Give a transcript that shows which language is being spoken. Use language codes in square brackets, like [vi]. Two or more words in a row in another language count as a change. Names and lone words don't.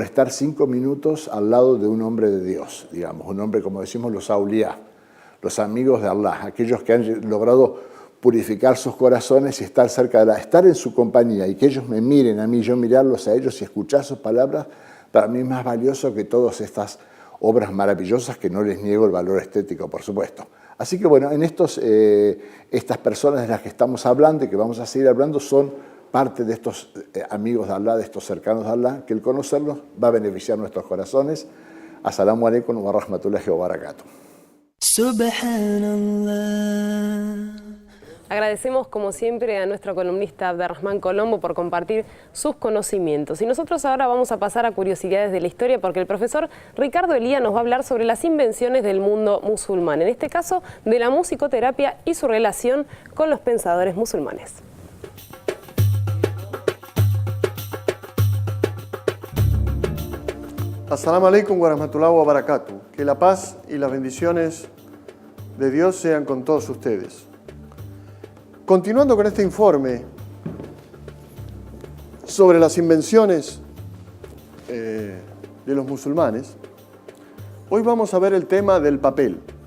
[es] estar 5 minutos al lado de un hombre de Dios, digamos, un hombre, como decimos, los auliá, los amigos de Allah, aquellos que han logrado purificar sus corazones y estar cerca de Allah, estar en su compañía y que ellos me miren a mí, yo mirarlos a ellos y escuchar sus palabras, para mí es más valioso que todas estas obras maravillosas, que no les niego el valor estético, por supuesto. Así que bueno, en estas personas de las que estamos hablando y que vamos a seguir hablando son parte de estos amigos de Allah, de estos cercanos de Allah, que el conocerlos va a beneficiar nuestros corazones. [ar] السلام عليكم ورحمة الله وبركاته. Subhanallah. [es] Agradecemos, como siempre, a nuestro columnista Abderrahmán Colombo por compartir sus conocimientos. Y nosotros ahora vamos a pasar a curiosidades de la historia, porque el profesor Ricardo Elía nos va a hablar sobre las invenciones del mundo musulmán, en este caso de la musicoterapia y su relación con los pensadores musulmanes. [ar] السلام عليكم ورحمة الله وبركاته. [es] Que la paz y las bendiciones de Dios sean con todos ustedes. Continuando con este informe sobre las invenciones de los musulmanes, hoy vamos a ver el tema del papel.